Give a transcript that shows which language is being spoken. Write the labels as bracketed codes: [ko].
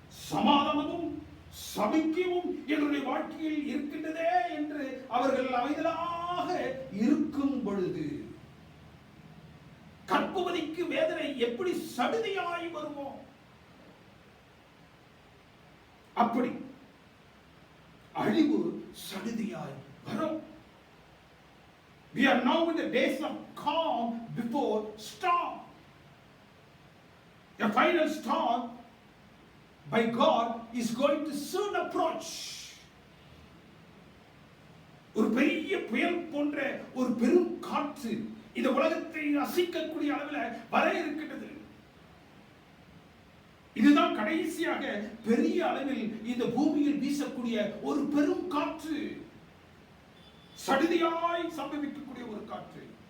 [ta] சமாதானமும் சௌக்கியமும் என்னுடைய வாழ்க்கையில் இருக்கின்றதே என்று அவர்கள் அமைதலாக இருக்கும் பொழுது, கற்புவதிக்கு வேதனை எப்படி சடுதியாய் வருமோ அப்படி அழிவு சடுதியாய் வரும். [en] We are now in the days of calm before storm. The final storm by God is going to soon approach. [ta] ஒரு பெரிய புயல் போன்ற ஒரு பெரும் காற்று இந்த உலகத்தை அசைக்கக்கூடிய அளவில் வர இருக்கின்றது. இதுதான் கடைசியாக பெரிய அளவில் இந்த பூமியில் வீசக்கூடிய ஒரு பெரும் காற்று, சடுதியாய் சம்பவிக்கக்கூடிய ஒரு காற்று.